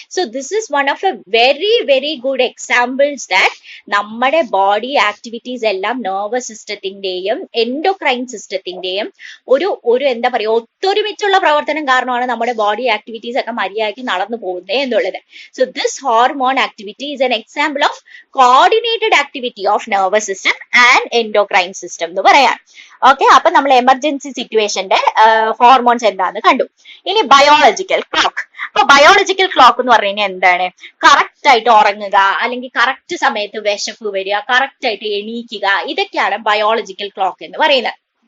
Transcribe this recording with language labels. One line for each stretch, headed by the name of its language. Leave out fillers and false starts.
English: so this is one of a very very good examples that
Malayalam: നമ്മുടെ body activities എല്ലാം nervous സിസ്റ്റത്തിന്റെയും endocrine സിസ്റ്റത്തിന്റെയും ഒരു എന്താ പറയുക ഒത്തൊരുമിച്ചുള്ള പ്രവർത്തനം കാരണമാണ് നമ്മുടെ ബോഡി ആക്ടിവിറ്റീസ് ഒക്കെ മര്യാദയ്ക്ക് നടന്നു പോകുന്നത് എന്നുള്ളത്.
English: so this hormone activity is an example of coordinated activity of nervous system and endocrine system
Malayalam: എന്ന് പറയാം. ഓക്കെ, അപ്പൊ നമ്മൾ എമർജൻസി സിറ്റുവേഷന്റെ ഹോർമോൺസ് എന്താന്ന് കണ്ടു. ഇനി ബയോളജിക്കൽ ക്ലോക്ക്. അപ്പൊ ബയോളജിക്കൽ ക്ലോക്ക് എന്ന് പറഞ്ഞു കഴിഞ്ഞാൽ എന്താണ്? കറക്റ്റ് ആയിട്ട് ഉറങ്ങുക, അല്ലെങ്കിൽ കറക്റ്റ് സമയത്ത് വിശപ്പ് വരിക, കറക്റ്റ് ആയിട്ട് എണീക്കുക, ഇതൊക്കെയാണ് ബയോളജിക്കൽ ക്ലോക്ക് എന്ന് പറയുന്നത്.